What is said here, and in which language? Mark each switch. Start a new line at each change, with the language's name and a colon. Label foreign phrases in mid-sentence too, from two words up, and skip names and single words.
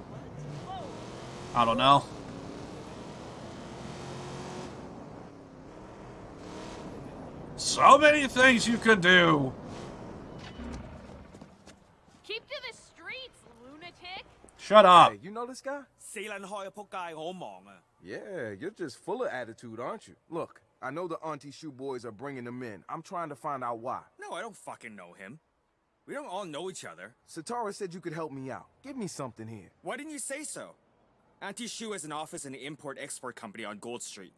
English: I don't know. So many things you could do. Keep to the streets, lunatic. Shut up. Hey, you know this guy?
Cantonese: 死撚開啊！仆街，我好忙啊！
English: Yeah, you're just full of attitude, aren't you? Look, I know the Auntie Shoe Boys are bringing them in. I'm trying to find out why. No, I don't fucking know him. We don't all know each other. Satara said you could help me out. Give me something here. Why didn't you say so? Anti-Shoe has an office in the import-export company on Gold Street.